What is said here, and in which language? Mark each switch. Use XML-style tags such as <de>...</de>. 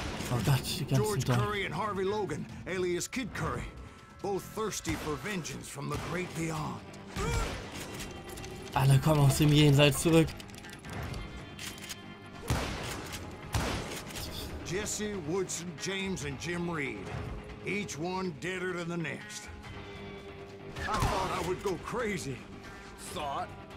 <de>Oh Gott, die ganzen George da.</de> <en>Curry and Harvey Logan, alias Kid Curry, both thirsty for vengeance from the great beyond.</en> <de>Alle kommen aus dem Jenseits zurück.</de> <en>Jesse, Woodson, James, and Jim Reed. Each one deader than the next. I thought I would go crazy. Thought?</en>